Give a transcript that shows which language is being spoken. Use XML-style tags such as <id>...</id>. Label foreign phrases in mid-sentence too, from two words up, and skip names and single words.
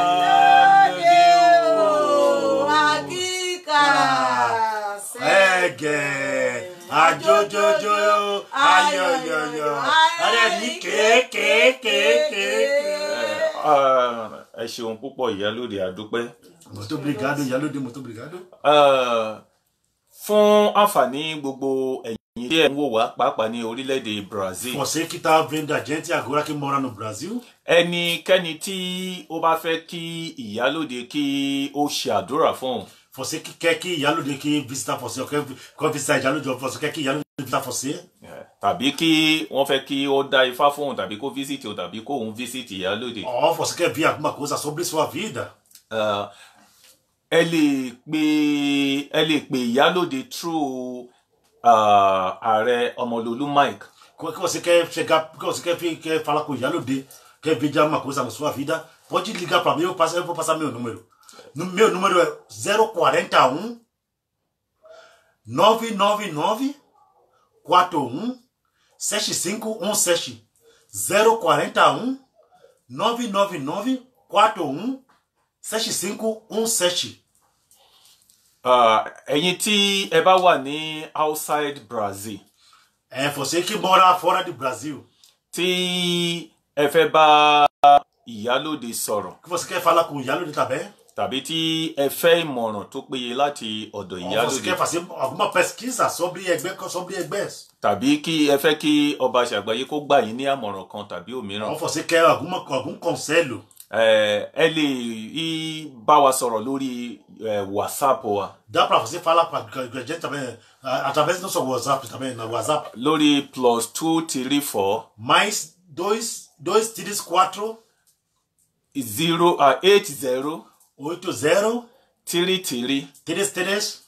<yo>o àkíkà ẹ̀gẹ̀ àjòjòjò ayọ̀yọ̀yọ̀ ọ̀rẹ́ ní kéékèèké. Ẹ ṣeun púpọ̀ ìyálóde àdúpẹ́.</yo> <pt>Muito obrigado Ìyálóde, muito obrigado.</pt> <yo>Fún àǹfààní gbogbo ẹ̀yin tí ẹ̀ ń wò wá pàápàá ní orílẹ̀-èdè Brazil.</yo> <pt>Você que tá vendo a gente agora que mora no Brasil.</pt> <yo>Ẹnikẹ́ni tí ó bá fẹ́ kí ìyálóde kí ó ṣe àdúrà fún òun.</yo> <pt>Você que quer que Ìyálóde que visitar você, ou quer visitar Ìyálóde, você quer que Ìyálóde visitar você?</pt> <yo>Tàbí kí wọ́n fẹ́ kí ó dá ifá fún òun tàbí kó visit òun tàbí kó òun visit ìyálóde.</yo> <pt>Ou você quer ver alguma coisa sobre sua vida?</pt> <yo>Ẹ lè pè ìyálóde through ààrẹ Ọmọlolú Mike.</yo> <pt>Como é que você quer chegar, que você quer falar com Ìyálóde, quer ver alguma coisa na sua vida? Pode ligar para mim, eu vou passar meu número. Meu número é 041 999 41 7517. 041 999 41 7517.</pt> <yo>Ẹ̀yin tí ẹ bá wà ní outside Brazil.</yo> <pt>É você que mora fora do Brasil.</pt> <yo>Tí ẹ fẹ́ bá ìyálóde sọ̀rọ̀.</yo> <pt>Que você quer falar com Ìyálóde também?</pt> <yo>Tàbí tí ẹ fẹ́ ìmọ̀ràn tó péye láti ọ̀dọ̀ ìyálóde.</yo> <pt>Você quer fazer alguma pesquisa sobre ẹgbẹ́?</pt> <yo>Tàbí kí ẹ fẹ́ kí ọba Ṣàgbáyé kó gbà yín ní àmọ̀ràn kan tàbí òmíràn.</yo> <pt>Ou você quer algum conselho?</pt> <yo>ẹ lè bá wa sọ̀rọ̀ lórí WhatsApp wa.</yo> <pt>Dá para você falar para a gente também, através do nosso WhatsApp também, no WhatsApp.</pt> <yo>Lórí +234</yo> <pt>Mais 234 80 80 33 33</pt>